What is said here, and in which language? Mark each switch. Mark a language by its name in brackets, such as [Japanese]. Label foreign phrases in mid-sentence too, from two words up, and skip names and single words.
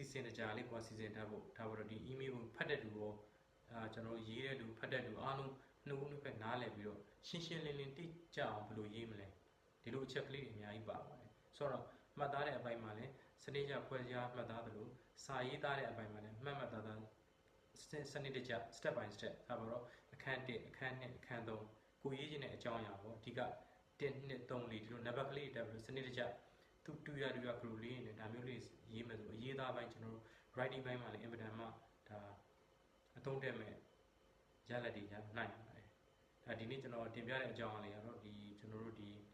[Burmese] စဉ်ကြလေးကိုစီစဉ်ထားဖို့ဒါပေါ်တော့ဒီ email ကိုဖတ်တဲ့လူရောကျွန်တော်ရေးတဲ့လူဖတ်တဲ့လူအားလုံးနှုတ်နှစ်ဖက်နားလည်ပြီးတော့ရှင်းရှင်းလင်းလင်းတိကျအောင်ဘယ်လိုရေးမလဲဒီလိုအချက်ကလေးတွေအများ ကြီးပါပါတယ်ဆိုတော့မှတ်သားတဲ့အပိုင်းမှာလည်းစနစ်ကျဖွဲ့စည်းမှတ်သားသလိုစာရေးသားတဲ့အပိုင်းမှာလည်းမှတ်သားစနစ်တကျ [English] step by step [Burmese] ဒါပေါ်တော့အခန်း1အခန်း2အခန်း3ကိုရေးခြင်းတဲ့အကြောင်းအရာပေါ့အဓိက1 2 3 4ဒီလိုနံပါတ်ကလေးတက်ပြီးစနစ်တကျသူတူရကလိုလေးနဲ့ဒါမျိုးလေးရေးမယ်ဆိုအရေးသားပိုင်းကျွန်တော်တို့ writing ပိုင်းမှာလည်းအင်ပဒံမှာဒါအသုံးတက်မဲ့ရလဒ်တွေရနိုင်ပါတယ်ဒါဒီနေ့ကျွန်တော်တင်ပြတဲ့အကြောင်းအရာလေးကတော့ဒီကျွန်တော်တို့ဒီ